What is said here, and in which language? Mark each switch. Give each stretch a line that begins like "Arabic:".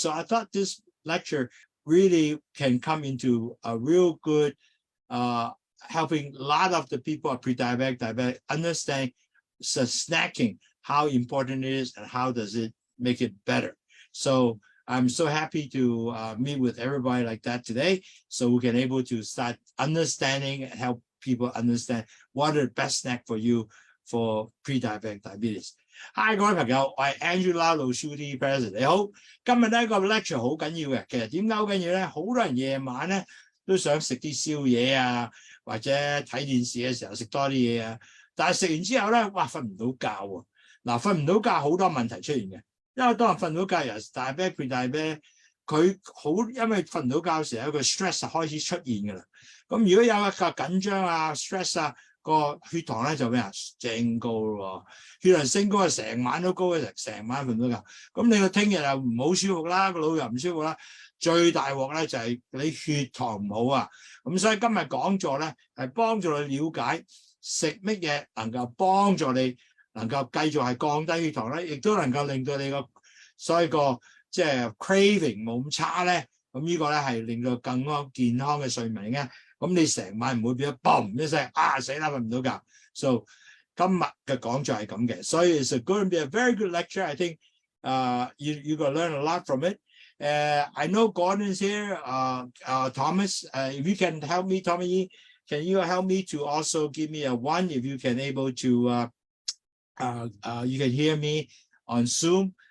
English: So I thought this lecture really can come into a real good helping a lot of the people are pre-diabetic, understand snacking, how important it is and how does it make it better. So I'm so happy to meet with everybody like that today, so we can able to start understanding and help people understand what are the best snack for you for pre-diabetic diabetes.
Cantonese: Hi， 各位朋友，我係 Angela 老師啲 President， 你好。今日呢個 lecture 好緊要嘅，其實點解好緊要咧？好多人夜晚咧都想食啲宵夜啊，或者睇電視嘅時候食多啲嘢啊，但係食完之後咧，哇，瞓唔到覺喎。嗱，瞓唔到覺好多問題出現嘅，因為當人瞓唔到覺，由 diabetic pre-diabetic 佢好，因為瞓唔到覺嘅時候，有個 stress 開始出現㗎啦。咁如果有一個緊張啊 stress 啊，個血糖咧就咩啊升高咯，血糖升高啊，成晚都高嘅，成晚瞓唔到覺。咁你個聽日又唔好舒服啦，個腦又唔舒服啦。最大鑊咧就係你血糖唔好啊。咁所以今日講座咧係幫助你了解食乜嘢能夠幫助你能夠繼續係降低血糖咧，亦都能夠令到你個所以個即係 craving 冇咁差咧。咁呢個咧係令到更加健康嘅睡眠嘅。咁你成晚唔會變咗嘣一聲啊死啦瞓唔到覺。
English: So
Cantonese: 今日嘅講座係咁嘅，所以
English: it's going to be a very good lecture. I think you're going to learn a lot from it. I know Gordon's here. Thomas, if you can help me, Tommy, can you help me to also give me a 1 if you can able to you can hear me on Zoom?